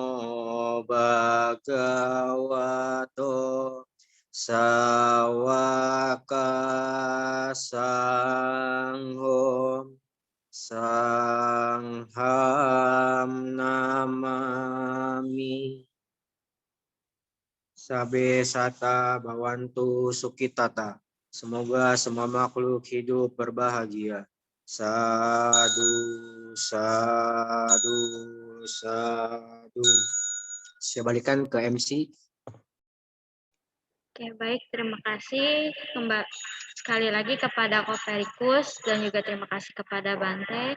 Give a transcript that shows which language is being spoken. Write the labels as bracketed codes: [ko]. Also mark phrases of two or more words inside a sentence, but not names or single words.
[pi] bhagavato Sawaka Sanghom Sangham Namami Sabe Sata Bhavantu Sukitata. [id] Semoga semua makhluk hidup berbahagia. [pi] Sadu, sadu, sadu. [id] Saya balikan ke MC. Oke, baik. Terima kasih sekali lagi kepada Ko Verikus dan juga terima kasih kepada Bante.